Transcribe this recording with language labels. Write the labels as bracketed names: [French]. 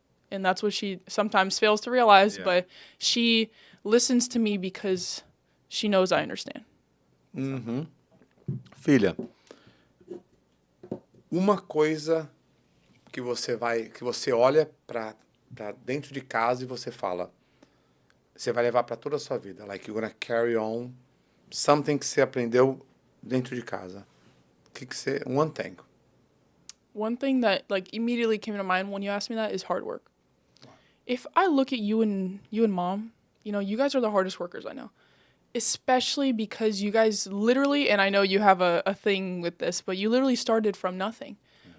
[English] And that's what she sometimes fails to realize, but she listens to me because she knows I understand. Uhum. [Portuguese] Filha, uma coisa que você olha para dentro de casa e você fala, você vai levar para toda a sua vida, [English] like you're gonna carry on something [Portuguese] que você aprendeu dentro de casa. [English] One thing. One thing that immediately came to mind when you asked me that is hard work. If I look at you and mom, you guys are the hardest workers I know. Especially because you guys literally, and I know you have a thing with this, but you literally started from nothing. Yeah.